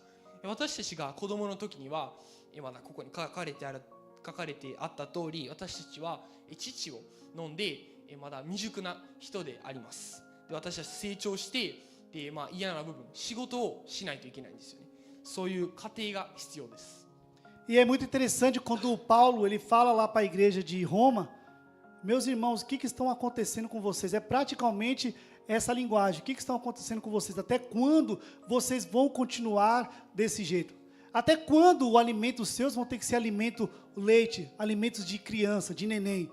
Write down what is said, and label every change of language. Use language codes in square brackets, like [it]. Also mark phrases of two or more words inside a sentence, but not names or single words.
[ja] 私たちが子供の時にはまだここに書かれてあった通り、私たちは乳を飲んでまだ未熟な人であります。で私たち成長してで、嫌な部分仕事をしないといけないんですよね。そういう過程が必要です。 [pt] E é muito interessante quando o Paulo ele fala lá para a igreja de Roma: meus irmãos, o que estão acontecendo com vocês? É praticamente essa linguagem. O que estão acontecendo com vocês? Até quando vocês vão continuar desse jeito? Até quando o alimento seus vão ter que ser alimento leite, alimentos de criança, de neném?